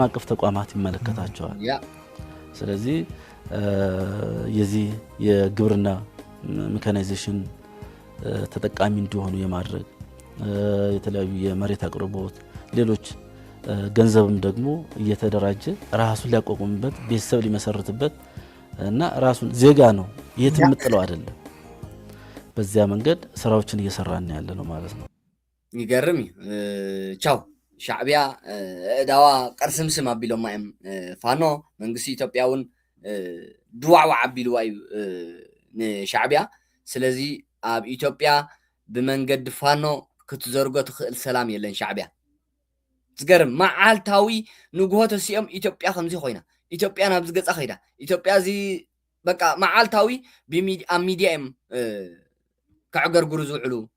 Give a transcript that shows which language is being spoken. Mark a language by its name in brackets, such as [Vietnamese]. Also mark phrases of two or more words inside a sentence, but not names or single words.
[Amharic] አቀፍ ተቋማት ይመለከታቸዋል ስለዚህ የዚህ የግብርና ሜካናይዜሽን ተጠቃሚ እንዲሆኑ የማድረግ የተለያዩ የመሬት አቅርቦት ሌሎች ገንዘብም ደግሞ እየተደራጀ ራሱን ሊያቋቁምበት ቤተሰብ ሊመሰርትበት እና ራሱን ዜጋ ነው የትም ጥለው አይደለም በዚያ መንገድ ስራዎችን እየሰራን ያለ ነው ማለት ነው [Tigrinya] ይገርም ቻው ሻዕቢያ ዳዋ ቀርስምስም አቢሎም ማይም ፋኖ መንግስቲ ኢትዮጵያውን ድዋዕዋዕ አቢሉ አዩ ንሻዕቢያ ስለዚ ኣብ ኢትዮጵያ ብመንገድ ፋኖ ክትዘርጎ ትኽእል ሰላም የለን ሻዕቢያ ዝገርም መዓልታዊ ንግሆ ተሲኦም ኢትዮጵያ ከምዚ ኮይና ኢትዮጵያ ናብ ዝገጻ ኸይዳ ኢትዮጵያ እዚ በቃ መዓልታዊ ኣብ ሚድያ እዮም ከዕገርግሩ ዝውዕሉ